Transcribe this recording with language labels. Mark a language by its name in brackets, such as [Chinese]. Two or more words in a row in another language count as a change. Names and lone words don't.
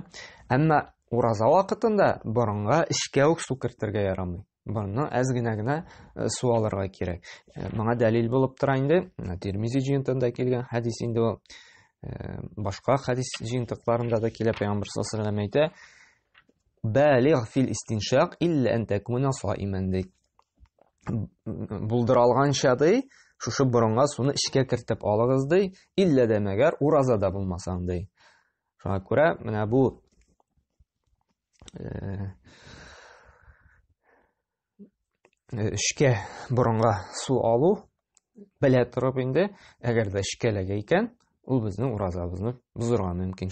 [Tatar] Әмма ураза вакытында борынга эчкә үк су кертергә ярамый. Борынны әз генә су алырга кирәк. Моңа дәлил булып тора инде Тирмизи җыентында килгән хәдис инде ул. Башка хәдис җыентыкларында да килә, Пәйгамбәр [Arabic] صلى الله عليه وسلم [Tatar] әйтә: [Arabic] "بالغ في الاستنشاق إلا أن تكون صائما", [Tatar] ди. Булдыра алганча ди, шушы борынга суны эчкә кертеп алыгыз ди, илля дә мәгәр уразада булмасаң ди. Шуңа күрә менә бу эчкә борынга су алу белә торып инде, әгәр дә эчкәләгән икән, ул безнең уразабызны бозырга мөмкин.